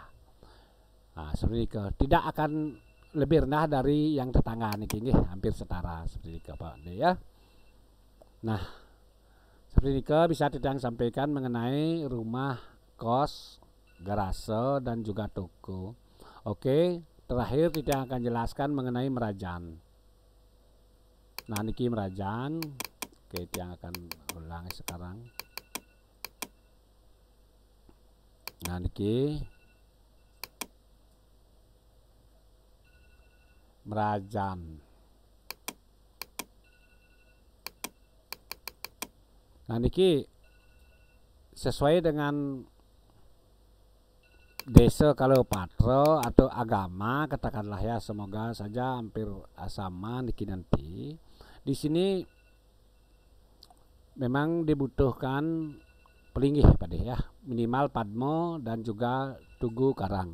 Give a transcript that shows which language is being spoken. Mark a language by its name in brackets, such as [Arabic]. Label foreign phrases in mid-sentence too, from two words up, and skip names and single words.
[Indonesian] Nah seperti itu, tidak akan lebih rendah dari yang tetangga nih hampir setara seperti itu Pak ya. Nah seperti itu bisa Tidang sampaikan mengenai rumah kos, garase dan juga toko. Oke, terakhir Tidang akan jelaskan mengenai merajan. Nah niki merajan. Oke, Tidang akan ulangi sekarang. Nah niki merajan. Nah niki sesuai dengan desa kalau patro atau agama katakanlah ya, semoga saja hampir sama niki nanti. Di sini memang dibutuhkan pelinggih Pade ya, minimal padmo dan juga tugu karang.